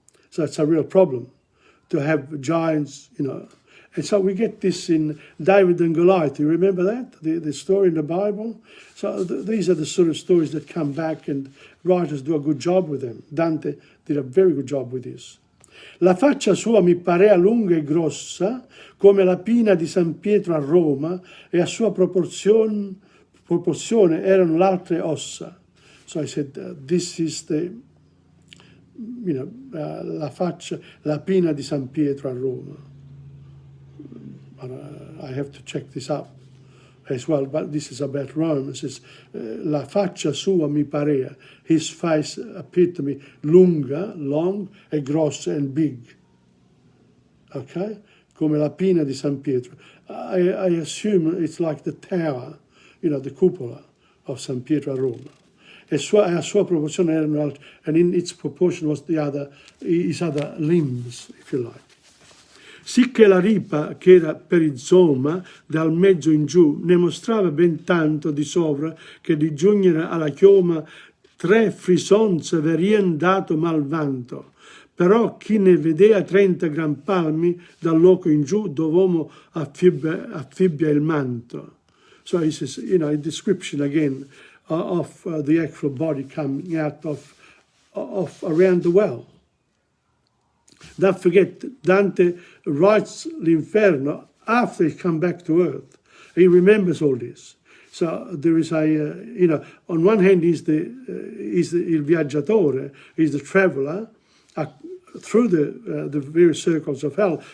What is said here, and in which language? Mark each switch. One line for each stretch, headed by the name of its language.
English: So it's a real problem to have giants, And so we get this in David and Goliath. You remember that? The story in the Bible? So these are the sort of stories that come back, and writers do a good job with them. Dante did a very good job with this.
Italian: La faccia sua mi parea lunga e grossa, come la pina di San Pietro a Roma, e a sua proporzione erano l'altre ossa.
English: So I said, this is the,
Italian: la faccia, la pina di San Pietro a Roma.
English: I have to check this up as well, but this is about Rome. It says,
Italian: la faccia sua mi parea.
English: His face appeared to me lunga, long, e grossa, and big. Okay?
Italian: Come la pina di San Pietro.
English: I assume it's like the tower, the cupola of San Pietro a Roma.
Italian: A sua proporzione erano altre,
English: and in its proportion was his other limbs, if you like.
Italian: Sicché la ripa, che era perizoma, dal mezzo in giù, ne mostrava ben tanto di sovra, che di giungere alla chioma 3 frisonze verien dato malvanto. Però chi ne vedea 30 gran palmi, dal loco in giù, dov'uomo affibbia il manto.
English: So he says, a description again of the actual body coming out of around the well. Don't forget, Dante writes l'Inferno after he come back to earth. He remembers all this. So there is a, you know, on one hand he's
Italian: il viaggiatore,
English: he's the traveler through the various circles of hell.